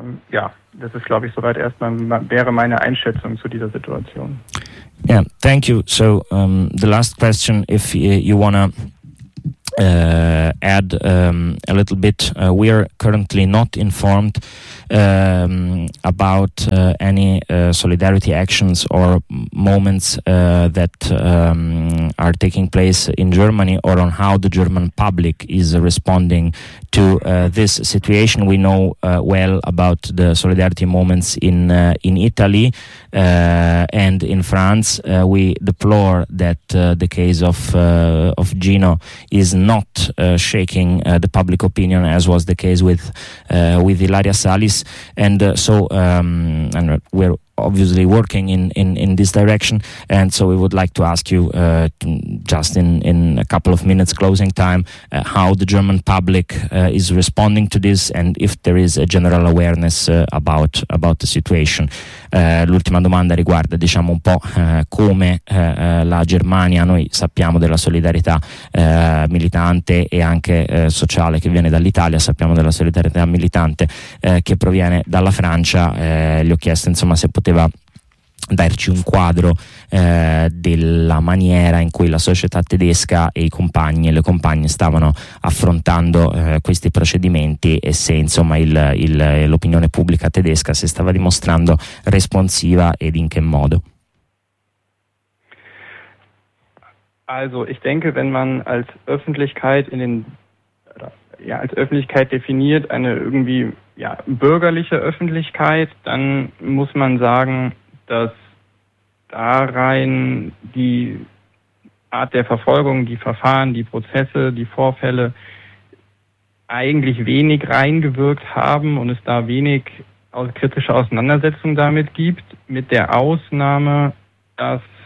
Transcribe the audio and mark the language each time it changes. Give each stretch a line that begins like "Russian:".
German: Ja, das ist, glaube ich, soweit erstmal wäre meine Einschätzung zu dieser Situation.
English: Yeah, thank you. So, the last question, if you wanna add a little bit. We are currently not informed about any solidarity actions or moments that are taking place in Germany or on how the German public is responding to this situation. We know well about the solidarity moments in Italy and in France. We deplore that the case of Gino is not shaking the public opinion, as was the case with Ilaria Salis, and so and we're obviously working in this direction, and so we would like to ask you just in a couple of minutes closing time how the German public is responding to this and if there is a general awareness about the situation.
Italian: L'ultima domanda riguarda diciamo un po' come la Germania, noi sappiamo della solidarietà militante e anche sociale che viene dall'Italia, sappiamo della solidarietà militante che proviene dalla Francia, gli ho chiesto insomma se poteva darci un quadro della maniera in cui la società tedesca e i compagni e le compagne stavano affrontando questi procedimenti e se insomma l'opinione pubblica tedesca si stava dimostrando responsiva ed in che modo.
German: Also, ich denke, wenn man als Öffentlichkeit als Öffentlichkeit definiert eine irgendwie bürgerliche Öffentlichkeit, dann muss man sagen, dass darin die Art der Verfolgung, die Verfahren, die Prozesse, die Vorfälle eigentlich wenig reingewirkt haben und es da wenig kritische Auseinandersetzung damit gibt, mit der Ausnahme, dass